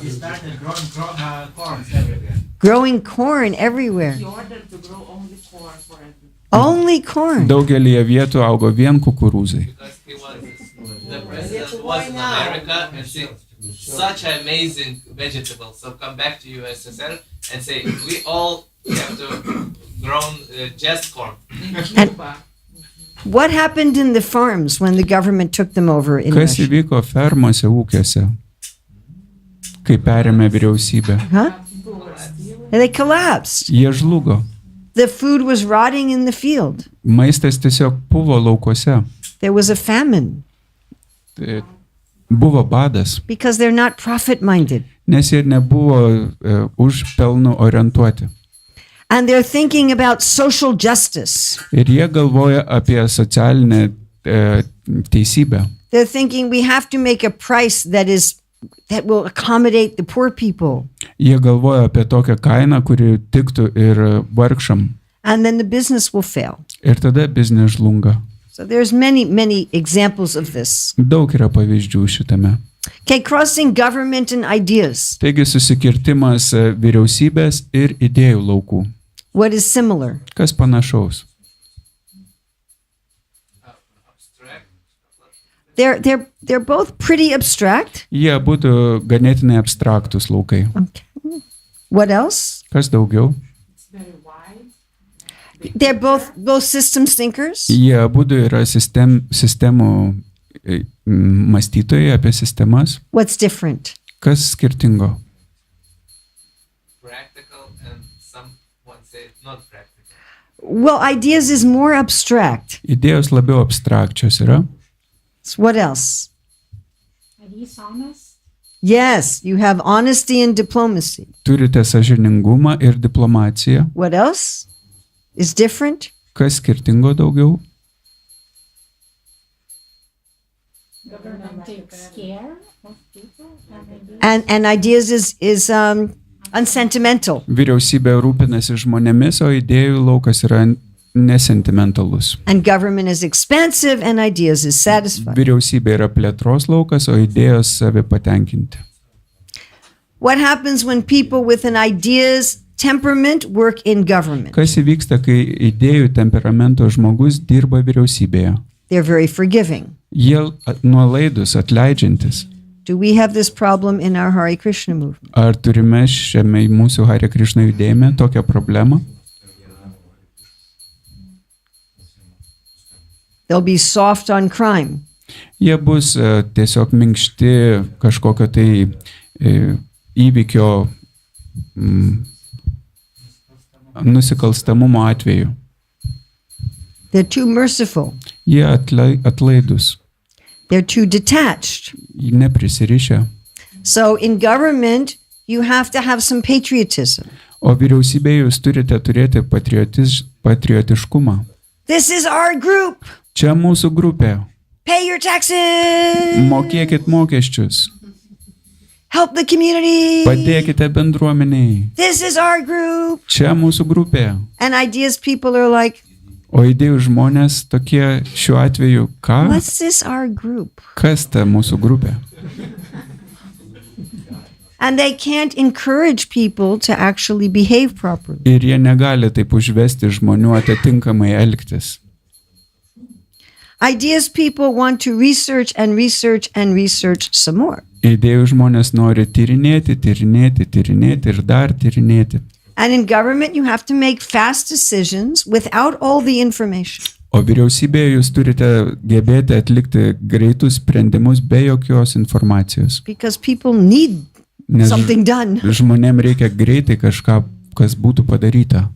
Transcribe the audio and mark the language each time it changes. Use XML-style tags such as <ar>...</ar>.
<en>He started growing corns everywhere. Growing corn everywhere. He ordered to grow only corn for everything. Only corn.</en> <lt>Daugelyje vietų augo vien kukurūzai.</lt> <en>Because he was the president was in America and see such amazing vegetables. So come back to USSR and say we all have to grow just corn. And what happened in the farms when the government took them over in</en> <lt>Kas</lt> <en>Russia?</en> <lt>įvyko fermose ūkiuose, kai perėmė vyriausybę?</lt> <en>Huh? They collapsed.</en> <lt>Jie žlugo.</lt> <en>The food was rotting in the field.</en> <lt>Maistas tiesiog puvo laukuose.</lt> <en>There was a famine</en> <lt>Tai buvo badas,</lt> <en>because they're not profit-minded.</en> <lt>nes jie nebuvo už pelnų orientuoti.</lt> <en>And they're thinking about social justice.</en> <lt>Ir jie galvoja apie socialinę teisybę.</lt> <en>They're thinking we have to make a price that will accommodate the poor people.</en> <lt>Jie galvoja apie tokią kainą, kuri tiktų ir vargšam.</lt> <en>And then the business will fail.</en> <lt>Ir tada biznis žlunga.</lt> <en>So there's many examples of this.</en> <lt>Daug yra pavyzdžių šitame.</lt> <en>Okay, crossing government and ideas.</en> <lt>Taigi susikirtimas vyriausybės ir idėjų laukų.</lt> <en>What is similar?</en> <lt>Kas panašaus?</lt> <en>They're both pretty abstract.</en> <lt>Jie būtų ganėtinai abstraktus laukai.</lt> <en>Okay. What else?</en> <lt>Kas daugiau?</lt> <en>It's very wide. They're both systems thinkers.</en> <lt>Jie būtų yra sistemų mąstytojai apie sistemas.</lt> <en>What's different?</en> <lt>Kas skirtingo?</lt> <en>Practical and someone say not practical. Well, ideas is more abstract.</en> <lt>Idėjos labiau abstrakčios yra.</lt> <en>So what else? Are these honest? Yes, you have honesty and diplomacy.</en> <lt>Turite sąžiningumą ir diplomaciją.</lt> <en>What else is different?</en> <lt>Kas skirtingo daugiau?</lt> <en>Government takes care of people. And ideas is unsentimental.</en> <lt>Vyriausybė rūpinasi žmonėmis, o idėjų laukas yra nesentimentalus.</lt> <en>And government is expansive and ideas is satisfied.</en> <lt>Vyriausybė yra plėtros laukas, o idėjos savi patenkinti.</lt> <en>What happens when people with an ideas temperament work in government?</en> <lt>Kas įvyksta, kai idėjų temperamento žmogus dirba vyriausybėje?</lt> <en>They're very forgiving.</en> <lt>Jie nuolaidus, atleidžiantis.</lt> <en>Do we have this problem in our Hare Krishna movement?</en> <lt>Ar turime šiame mūsų Harė Krišna judėjime tokią problemą?</lt> <en>They'll be soft on crime.</en> <lt>Jie bus tiesiog minkšti kažkokio tai įvykio nusikalstamumo atveju.</lt> <en>They're too merciful.</en> <lt>Jie atlaidus,</lt> <en>They're too detached.</en> <lt>neprisirišę.</lt> <en>So in government, you have to have some patriotism.</en> <lt>O vyriausybėje jūs turite turėti patriotiškumą.</lt> <en>This is our group.</en> <lt>Čia mūsų grupė.</lt> <en>Pay your taxes.</en> <lt>Mokėkit mokesčius.</lt> <en>Help the community.</en> <lt>Padėkite bendruomeniai.</lt> <en>This is our group.</en> <lt>Čia mūsų grupė.</lt> <en>And ideas people are like,</en> <lt>O idėjų žmonės tokie šiuo atveju, ką?</lt> <en>what's this our group?</en> <lt>Kas ta mūsų grupė?</lt> <en>And they can't encourage people to actually behave properly.</en> <lt>Ir jie negali taip užvesti žmonių atitinkamai elgtis.</lt> <en>Ideas people want to research and research and research some more.</en> <lt>Idėjų žmonės nori tyrinėti ir dar tyrinėti.</lt> <en>And in government, you have to make fast decisions without all the information.</en> <lt>O vyriausybėje jūs turite gebėti atlikti greitus sprendimus be jokios informacijos.</lt> <en>Because people need</en> <lt>Nes</lt> <en>something done.</en> <lt>žmonėm reikia greitai kažką, kas būtų padaryta.</lt>